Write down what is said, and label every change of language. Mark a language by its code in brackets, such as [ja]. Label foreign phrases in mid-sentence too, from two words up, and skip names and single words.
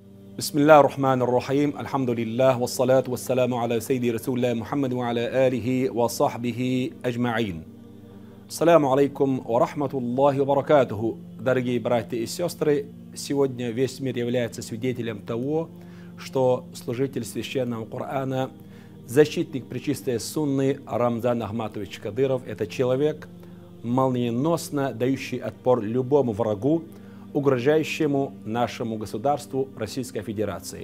[ar] بسم الله الرحمن الرحيم الحمد لله والصلاة والسلام على سيد رسول الله محمد وعلى آله وصحبه أجمعين. السلام عليكم ورحمة الله وبركاته. [ru] Дорогие братья и сестры, сегодня весь мир является свидетелем того, что служитель священного Корана, защитник пречистой сунны Рамзан Ахматович Кадыров – это человек, молниеносно дающий отпор любому врагу, угрожающему нашему государству Российской Федерации.